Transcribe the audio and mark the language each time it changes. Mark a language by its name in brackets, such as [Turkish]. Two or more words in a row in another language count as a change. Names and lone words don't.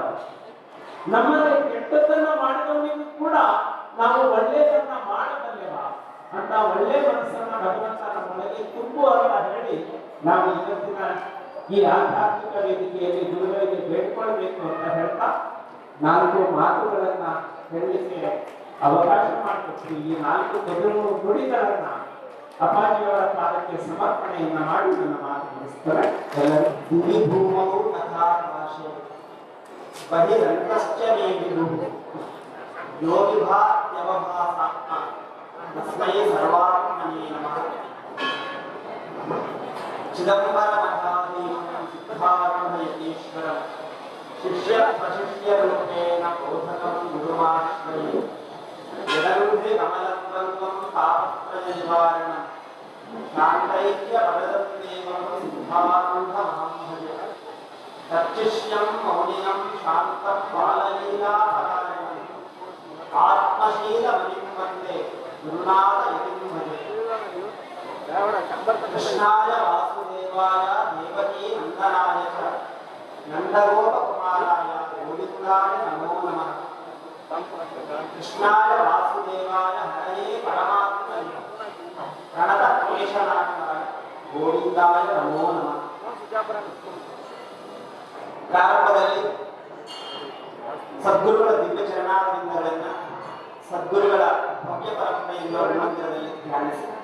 [Kannada] ನಮ್ಮಲ್ಲಿ ಕೆಟ್ಟದ್ದನ್ನ ಮಾಡಿದವನಿಗೂ ಕೂಡ ನಾವು ಒಳ್ಳೆಯದನ್ನ ಮಾಡಬಲ್ಲೆವ ಅಂತ ಒಳ್ಳೆ ಮನಸ್ಸನ್ನ ಭಗವಂತ ನಮ್ಮೊಳಗೆ ತುಂಬು ಅಂತ ಹೇಳಿ ನಾವು ಇವತ್ತಿನ ಈ ಆಧ್ಯಾತ್ಮಿಕ ವೇದಿಕೆಯಲ್ಲಿ ಗುರುಗಳಿಗೆ ಬೇಡ್ಕೊಳ್ಬೇಕು ಅಂತ ಹೇಳ್ತಾ 4 ಮಾತುಗಳನ್ನ ಹೇಳಲಿಕ್ಕೆ ಅವಕಾಶ ಮಾಡಿಕೊಟ್ಟು ಈ 4 ನುಡಿಗಳನ್ನ ಅಪ್ಪಾಜಿಯವರ ಪಾದಕ್ಕೆ ಸಮರ್ಪಣೆಯನ್ನ ಮಾಡಿ ನನ್ನ ಮಾತು ಮುಗಿಸ್ತಾರೆ. ಎಲ್ಲರೂ [Sanskrit] ಭೂಮೌ ತಥಾಕಾಶೆ ಬಹಿರಂತಶ್ಚ ಮೇ ವಿದುಃ ಯೋ ವಿಭಾತ್ಯವಭಾಸಾತ್ಮ ತಸ್ಮೈ ಸರ್ವಾತ್ಮನೇ ನಮಃ. ಚಿದಂಬರಮಠಾಧೀಶಂ ಸಿದ್ಧಾರೂಢಯತೀಶ್ವರಂ ಶಿಷ್ಯ ಪ್ರಶಿಷ್ಯರೂಪೇಣ ಬೋಧಕಂ ಗುರುಮಾಶ್ರಯೇ. ಯದರುಧಿ ಕಮಲದ್ವಂದ್ವಂ ತಾಪತ್ರಯ ನಿವಾರಣಂ ಶಾಂತೈಕ್ಯ ಪರದತ್ತೇವಂ ಸಿದ್ಧಾರೂಢಮಹಂ ಭಜೆ. ತಚ್ಚಿಷ್ಯಂ ಮೌನಿನಂ ಶಾಂತಂ ಬಾಲಲೀಲಾಪರಾಯಣಂ ಆತ್ಮಶೀಲಮಣಿಂ ವಂದೇ ಗುರುನಾಥಯತಿಂ ಭಜೆ. ಕೃಷ್ಣಾಯ ವಾಸುದೇವಾಯ ದೇವಕೀ ನಂದನಾಯ ಚ ನಂದಗೋಪಕುಮಾರಾಯ ಗೋವಿಂದಾಯ ನಮೋ ನಮಃ. ಕೃಷ್ಣಾಯ ವಾಸುದೇವಾಯ ಹರಯೇ ಪರಮಾತ್ಮನೇ ಪ್ರಣತಕ್ಲೇಶನಾಶನಾಯ ಗೋವಿಂದಾಯ ನಮೋ ನಮಃ. [Kannada] ಪ್ರಾರಂಭದಲ್ಲಿ ಸದ್ಗುರುಗಳ ದಿವ್ಯ ಚರಣಾರವಿಂದಗಳನ್ನ ಸದ್ಗುರುಗಳ ಭವ್ಯ ಪರಂಪರೆಯಿಂದ ಮಂದಿರದಲ್ಲಿ ಧ್ಯಾನಿಸಿ